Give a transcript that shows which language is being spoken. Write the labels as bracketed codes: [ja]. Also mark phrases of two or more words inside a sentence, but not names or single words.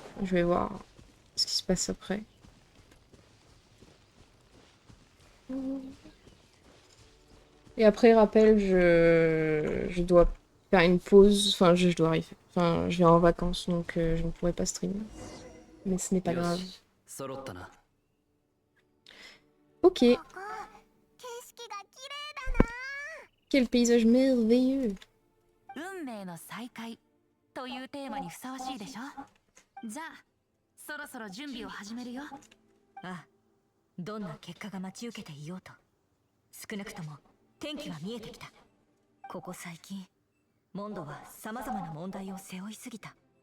[fr] Je vais voir ce qui se passe après. Et après, rappel, je dois faire une pause. Enfin, je dois arriver. Enfin, je vais en vacances, donc je ne pourrai pas streamer. Mais ce n'est pas grave. [ja] 揃ったな。 [fr] Ok. [ja] ここ景色が綺麗だな。 [fr] Quel paysage merveilleux. [ja] 運命の再会というテーマにふさわしいでしょ。じゃあそろそろ準備を始めるよ。ああ、どんな結果が待ち受けていようと、少なくとも天気は見えてきた。ここ最近モンドは様々な問題を背負いすぎた。